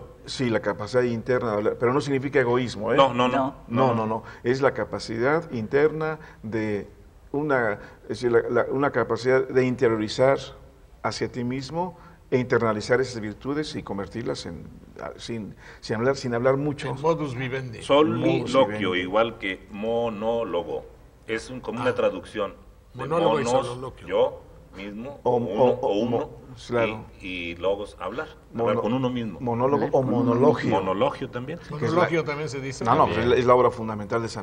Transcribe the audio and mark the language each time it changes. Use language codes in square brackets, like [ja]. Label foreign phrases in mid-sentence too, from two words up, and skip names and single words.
[es] Sí, la capacidad interna de hablar, pero no significa egoísmo, ¿eh? No. No. Es la capacidad interna de es decir, una capacidad de interiorizar hacia ti mismo e internalizar esas virtudes y convertirlas sin hablar mucho. [la] En modus vivendi. [es] Soliloquio, igual que monólogo. Es como una traducción. De Monólogo y monos, soliloquio. yo mismo, O- uno, claro. y logos, hablar con uno mismo. Monólogo o monologio. Monologio también. sí. Monologio también se dice. No, pues es la obra fundamental de San